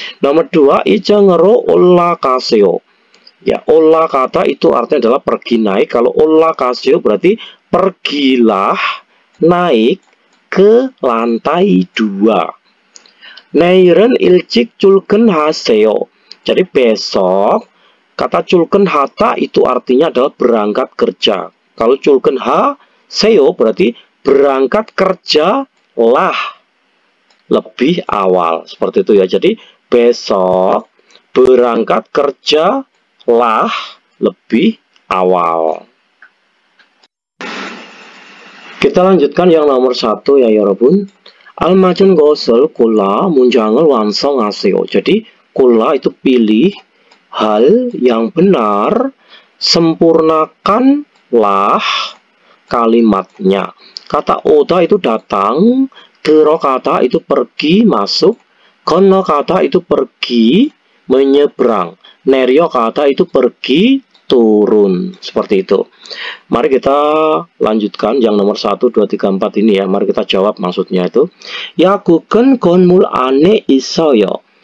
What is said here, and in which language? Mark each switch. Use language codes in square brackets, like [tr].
[id] Nomor 2, [ko] 이장으로 올라가세요. [id] Ya, 올라가다 itu artinya adalah pergi naik. Kalau 올라가세요 berarti pergilah naik ke lantai 2. [ko] 내일은 일찍 출근하세요. [id] Jadi besok, kata 출근하다 itu artinya adalah berangkat kerja. Kalau 출근하세요 berarti berangkat kerjalah lebih awal. Seperti itu ya. Jadi besok berangkat kerjalah lebih awal. Kita lanjutkan yang nomor 1 ya 여러분. [ko] 알맞은 것을 골라 문장을 완성하세요. [id] Jadi 골라 itu pilih hal yang benar, sempurnakanlah kalimatnya. Kata oda itu datang, 들어가다 itu pergi, masuk, 건너가다 itu pergi, menyeberang, 내려가다 itu pergi, turun, seperti itu. Mari kita lanjutkan yang nomor 1, 2, 3, 4 ini ya. Mari kita jawab maksudnya itu. [ko] 약국은 건물 안에 있어요.